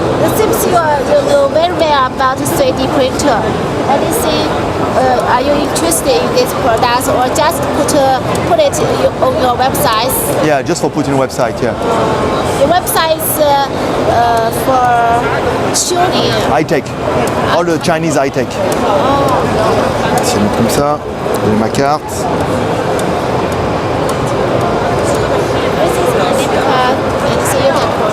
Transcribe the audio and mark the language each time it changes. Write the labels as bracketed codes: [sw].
[en] It seems you know very well about 3D printer. Anything? Are you interested in this product or just put it on your website? Yeah, just for putting website, yeah. The website is for shooting. High-tech. All the Chinese high-tech. [fr] Si on met comme ça, j'ai ma carte. [en] This is my name card, and so you can put.